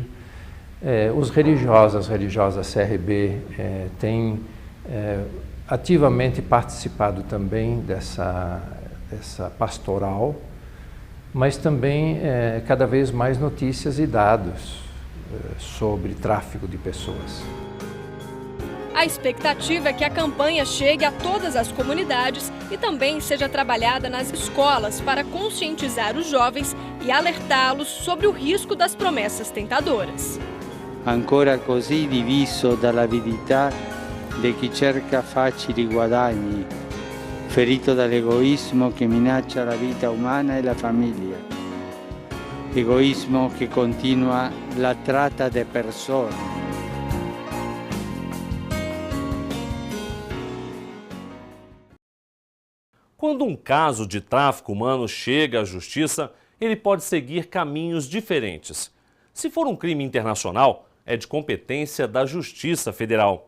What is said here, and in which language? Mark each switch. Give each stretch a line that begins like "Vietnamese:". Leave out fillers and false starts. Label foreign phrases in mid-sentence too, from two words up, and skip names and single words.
Portuguese: Os religiosos, as religiosas CRB, têm ativamente participado também dessa pastoral, mas também cada vez mais notícias e dados sobre tráfico de pessoas. A expectativa é que a campanha chegue a todas as comunidades e também seja trabalhada nas escolas para conscientizar os jovens e alertá-los sobre o risco das promessas tentadoras.
Italian: Ancora così diviso dall'avidità di chi cerca facili guadagni, ferito dall'egoismo che minaccia la vita umana e la famiglia. Egoismo che continua la tratta de persone.
Portuguese: Quando um caso de tráfico humano chega à justiça, ele pode seguir caminhos diferentes. Se for um crime internacional, é de competência da Justiça Federal.